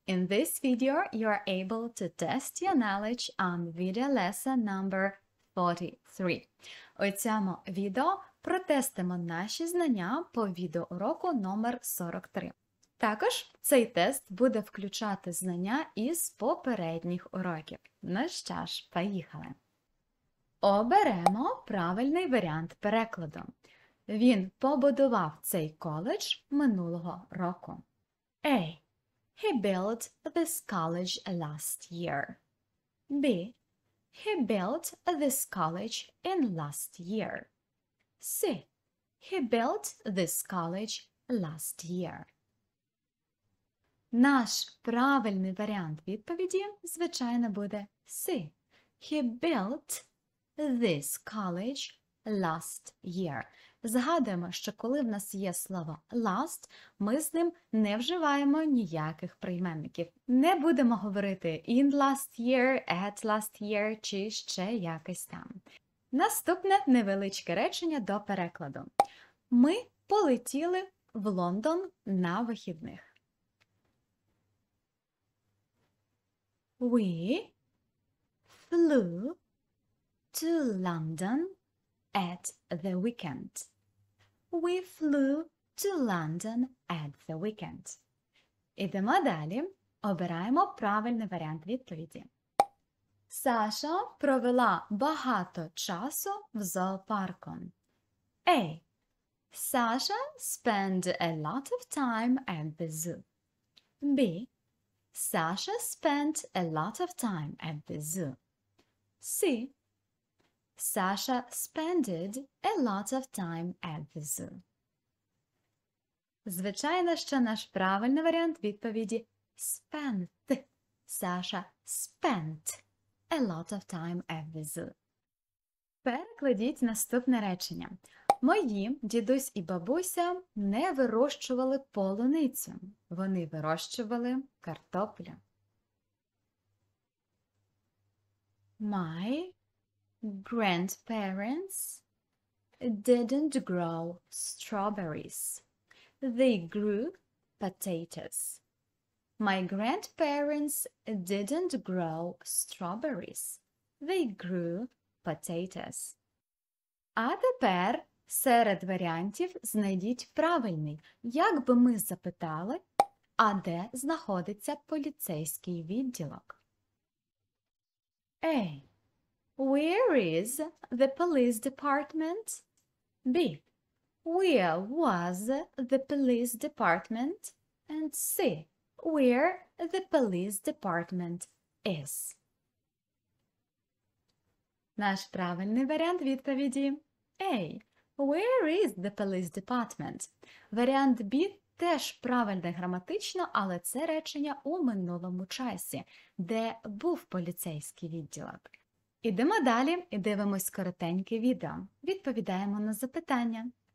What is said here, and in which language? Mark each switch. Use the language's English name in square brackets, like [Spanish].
[English] In this video you are able to test your knowledge on video lesson number 43. [Ukrainian] У цьому відео протестимо наші знання по відеоуроку номер 43. Також цей тест буде включати знання із попередніх уроків. Ну що ж, поїхали! Оберемо правильний варіант перекладу. Він побудував цей коледж минулого року. [English] A. He built this college last year. B. He built this college in last year. C. He built this college last year. [Ukrainian] Наш правильний варіант відповіді, звичайно, буде C. [English] He built this college last year. [Ukrainian] Згадуємо, що коли в нас є слово last, ми з ним не вживаємо ніяких прийменників. Не будемо говорити [English] in last year, at last year [Ukrainian] чи ще якось там. Наступне невеличке речення до перекладу. Ми полетіли в Лондон на вихідних. [English] We flew to London at the weekend. We flew to London at the weekend. [Ukrainian] Ідемо далі. Обираємо правильний варіант відповіді. Саша провела багато часу в зоопарку. [English] A. Sasha spent a lot of time at the zoo. B. Sasha spent a lot of time at the zoo. C. Sasha spent a lot of time at the zoo. [Ukrainian] Звичайно, що наш правильний варіант відповіді spent. [English] Sasha spent a lot of time at the zoo. [Ukrainian] Перекладіть наступне речення. Мої дідусь і бабуся не вирощували полуницю. Вони вирощували картоплю. [English] My grandparents didn't grow strawberries. They grew potatoes. My grandparents didn't grow strawberries. They grew potatoes. [Ukrainian] А тепер серед варіантів знайдіть правильний. Як би ми запитали, а де знаходиться поліцейський відділок? [English] A. Where is the police department? B. Where was the police department? And C. Where the police department is. [Ukrainian] Наш правильний варіант відповіді A. [English] Where is the police department? [Ukrainian] Варіант B теж правильний граматично, але це речення у минулому часі, де був поліцейський відділок. Ідемо далі і дивимось коротеньке відео. Відповідаємо на запитання.